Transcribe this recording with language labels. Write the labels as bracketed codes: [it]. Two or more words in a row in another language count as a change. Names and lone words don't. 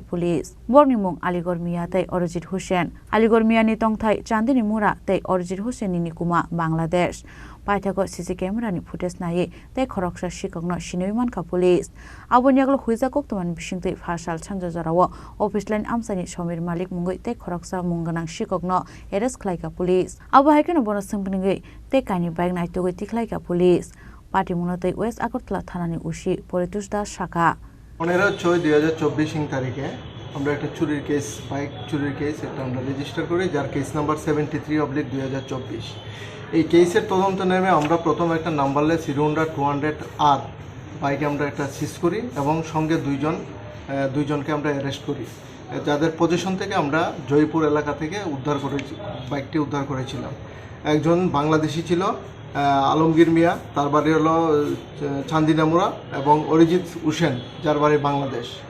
[trp] police borni mung Aligor Mia tei Orijit Hussain Aligor Mia ni tongthai Chandini Mura tei Orijit Hussain ni Nikuma Bangladesh Paithago [en] CC camera [trp] ni footage nai tei khoroksa sikongno sinoi manka police aboni yaglo huija koktoman bisingtei phasal sanja jarao office line amsani Somir Malik mungoi tei khoroksa munganang sikokno arrest khlaika police abo haikeno bono singpningi tei kaini bike naitogoi tiklaika [en] police party [trp] munotei West Agartala thanani ushi Poritus Das Shaka [bn] 15/6/2024 তারিখে আমরা একটা চুরির কেস বাইক চুরির কেস এটা আমরা রেজিস্টার করি যার [en] case number [bn] 73/2024 এই কেসের তদন্ত নেমে আমরা প্রথম একটা নাম্বারলেস হিরো হোন্ডা 200R বাইকে আমরা একটা সিজ করি এবং সঙ্গে দুইজনকে আমরা অ্যারেস্ট করি যাদের পজিশন থেকে আমরা জয়পুর এলাকা থেকে বাইকটি উদ্ধার করেছিলাম একজন বাংলাদেশি ছিল আলমগীর মিয়া তার বাড়ি হলো চান্দিনামুরা এবং অরিজিৎ হুসেন যার বাড়ি বাংলাদেশ